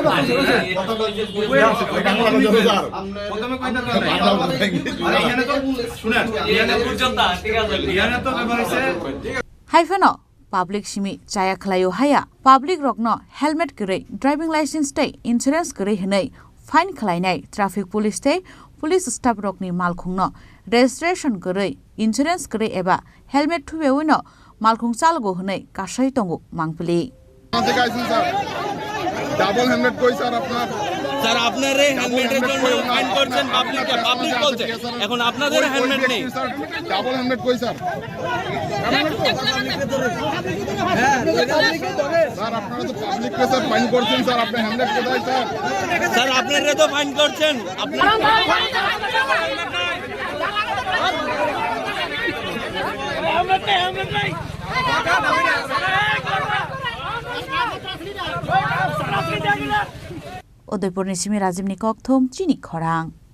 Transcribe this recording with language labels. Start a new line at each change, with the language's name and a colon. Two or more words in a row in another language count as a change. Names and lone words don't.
Bangla: প্রথমে কইতা তো আর এখানে তো শুনেন এখানে পর্যন্ত ঠিক আছে এখানে তো ব্যাপার হইছে
Kok Borok: हाइफेन पाब्लिक सिमी चाया खलायो हाया पाब्लिक रकनो हेलमेट गरै
English: driving license
Kok Borok: तै इन्सुरेन्स गरै हनै फाइन खलायनाय
English: traffic police
Kok Borok: तै
English: police staff
Kok Borok: रकनि मालखुंनो रेजिस्ट्रेशन गरै इन्सुरेन्स गरै एबा हेलमेट थुबेवैनो मालखुं चालगो हनै कासै तंगो मांगपली
English: double helmet
Bangla: কই স্যার আপনার? স্যার আপনারে হেলমেটের জন্য ফাইন করছেন পাবলিক বলছে এখন আপনাদের হেলমেট নেই স্যার
English: double helmet
Bangla: কই স্যার? স্যার আপনারা তো পাবলিক কে স্যার ফাইন করছেন স্যার, আপনি হেলমেট কোথায় স্যার? স্যার আপনারা তো ফাইন করছেন আপনারা হেলমেট নাই
Kok Borok: उदयपुर निसिमी राजीवनि कक्थुम चिनी खरां